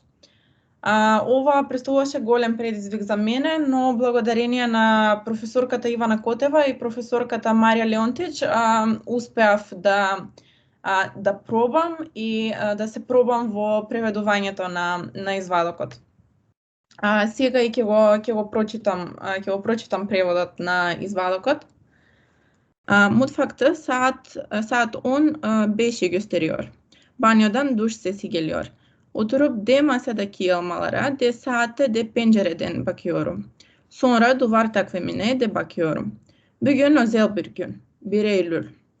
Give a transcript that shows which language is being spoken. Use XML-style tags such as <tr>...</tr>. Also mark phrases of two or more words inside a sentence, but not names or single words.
<mk>Ова представуваше голем предизвик за мене, но благодарение на професорката Ивана Котева и професорката Марија Леонтич успеав да пробам и да се пробам во преведувањето на извадокот. Сега и ќе го прочитам преводот на извадокот.</mk> <tr>Mutfakta saat 10 5 gösteriyor. Banyodan duş sesi geliyor. Oturup D masadaki elmalara, D saatte de pencereden bakıyorum. Sonra duvar takvimine de bakıyorum. Bugün özel bir gün. 1 Eylül.</tr>